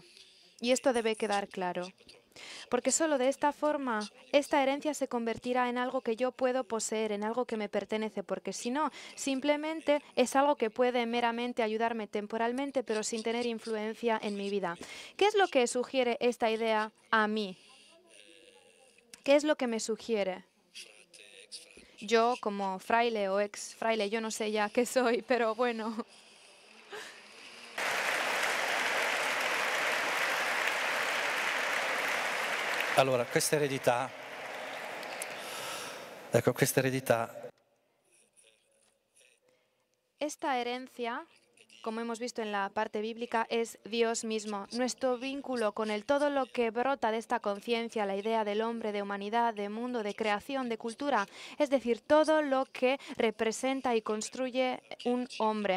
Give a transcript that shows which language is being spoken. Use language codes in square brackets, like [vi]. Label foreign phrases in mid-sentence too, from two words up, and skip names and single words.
[es] Y esto debe quedar claro. Porque solo de esta forma, esta herencia se convertirá en algo que yo puedo poseer, en algo que me pertenece, porque si no, simplemente es algo que puede meramente ayudarme temporalmente, pero sin tener influencia en mi vida. ¿Qué es lo que sugiere esta idea a mí? ¿Qué es lo que me sugiere? Yo como fraile o ex fraile, yo no sé ya qué soy, pero bueno. [it] Allora, questa eredità, [es] Esta herencia, como hemos visto en la parte bíblica, es Dios mismo. Nuestro vínculo con Él, todo lo que brota de esta conciencia, la idea del hombre, de humanidad, de mundo, de creación, de cultura, es decir, todo lo que representa y construye un hombre.